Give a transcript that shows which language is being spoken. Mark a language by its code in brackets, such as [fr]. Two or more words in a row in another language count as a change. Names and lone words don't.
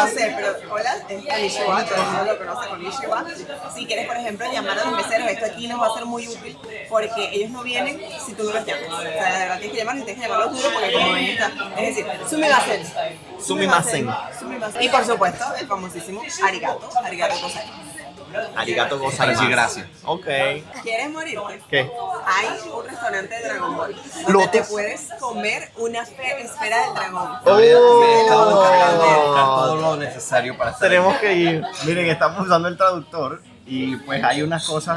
[es] no sé, pero hola, es Konnichiwa, todo el mundo lo conoce Konnichiwa. Si quieres, por ejemplo, llamar a los meseros, esto aquí nos va a ser muy útil porque ellos no vienen si tú no los llamas. O sea, de verdad tienes que llamar y tienes que llamarlos duro porque como ven está, es decir, sumimasen. Sumimasen. Y por supuesto, el famosísimo [ja] ありがとうございます. ありがとうございます. [es] Sí, gracias. Ok. ¿Quieres morirte? ¿Qué? Hay un restaurante de Dragon Ball Lo donde te te- puedes comer una esfera del dragón. Me estaba encargando de buscar todo lo necesario para estar Tenemos que ir. Miren, estamos usando el traductor y pues hay unas cosas.